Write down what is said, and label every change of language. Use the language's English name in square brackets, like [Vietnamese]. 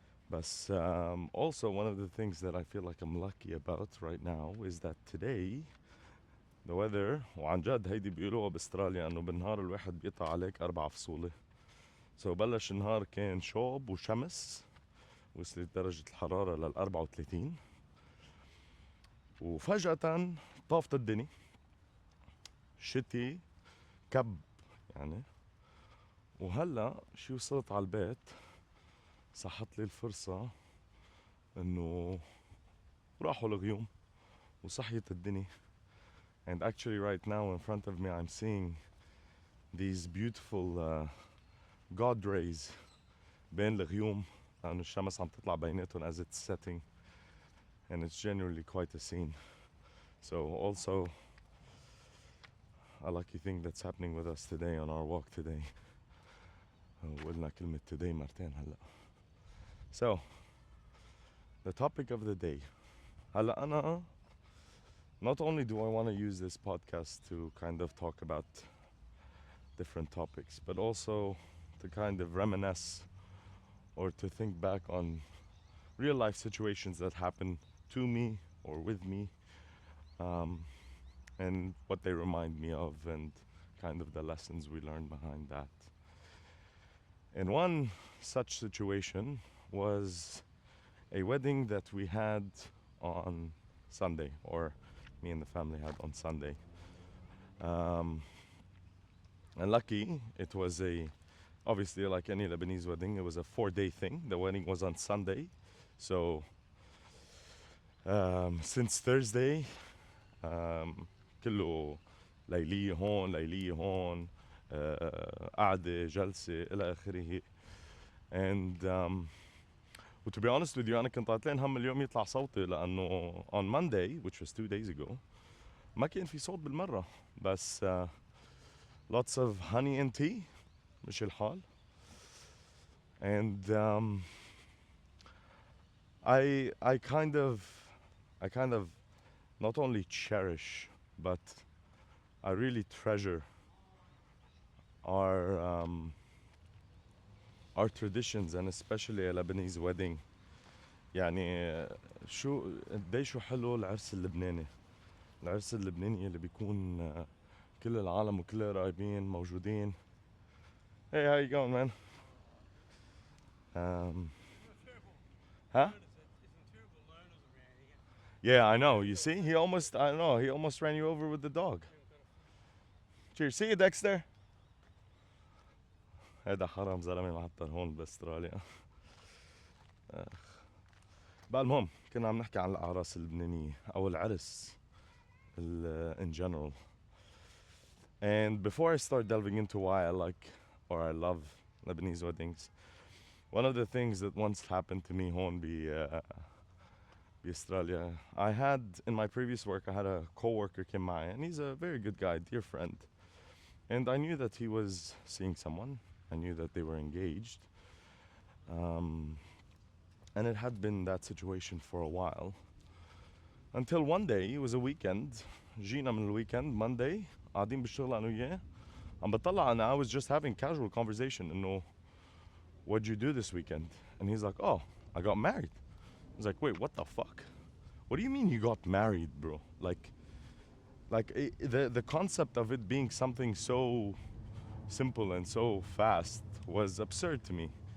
[English] But also one of the things that I feel like I'm lucky about right now is that today the weather, وعن جد هيدي بيقولوها باستراليا انه بالنهار الواحد بيقطع عليك 4 فصولة. [Arabic] So بلش النهار كان شوب وشمس, وصلت درجة الحرارة لل 34, وفجأة طافت الدنيا, شتي كب يعني. وهلا شي وصلت على البيت صحت لي الفرصة انه راحوا الغيوم وصحيت الدنيا. [English] And actually right now in front of me I'm seeing these beautiful God rays بين الغيوم, لأنه الشمس عم تطلع بيناتهم as it's setting, and it's generally quite a scene. So also a lucky thing that's happening with us today on our walk today. [Arabic] قلنا كلمة today مرتين هلا. [English] So the topic of the day. هلا أنا not only do I want to use this podcast to kind of talk about different topics, but also to kind of reminisce or to think back on real life situations that happened to me or with me, and what they remind me of and kind of the lessons we learned behind that. And one such situation was a wedding that we had on Sunday, or me and the family had on Sunday. And lucky, it was obviously like any Lebanese wedding, it was a 4-day thing. The wedding was on Sunday. [Arabic] So since Thursday, كله ليلية هون ليلية هون, قعدة جلسة إلى آخره. [English] And to be honest with you, أنا كنت عطلان هم اليوم يطلع صوتي, لأنه on Monday, which was 2 days ago, ما كان في صوت بالمرة, بس lots of honey and tea, مش الحال. And I kind of not only cherish, but I really treasure our traditions, and especially a Lebanese wedding. [Arabic] يعني شو حلو العرس اللبناني. العرس اللبناني اللي بيكون كل العالم وكل القرايبين موجودين. [English] Hey, how you going, man? Huh? Yeah, I know. You see, he almost ran you over with the dog. Cheers. See you, Dexter. [Arabic] هذا حرام زلمة معطر هون باستراليا. بقى المهم كنا عم نحكي عن الأعراس اللبنانية أو العرس in general. [English] And before I start delving into why I like or I love Lebanese weddings, one of the things that once happened to me home Australia, I had in my previous work, I had a co-worker came by, and he's a very good guy, dear friend. And I knew that he was seeing someone. I knew that they were engaged. And it had been that situation for a while. Until one day, it was a weekend. [Arabic] جينا من الويكند, Monday, قاعدين بالشغل أنا وياه. [English] عم بطلع أنا, I was just having casual conversation إنه what'd you do this weekend? And he's like, oh, I got married. I was like, wait, what the fuck? What do you mean you got married, bro? Like the concept of it being something so simple and so fast was absurd to me.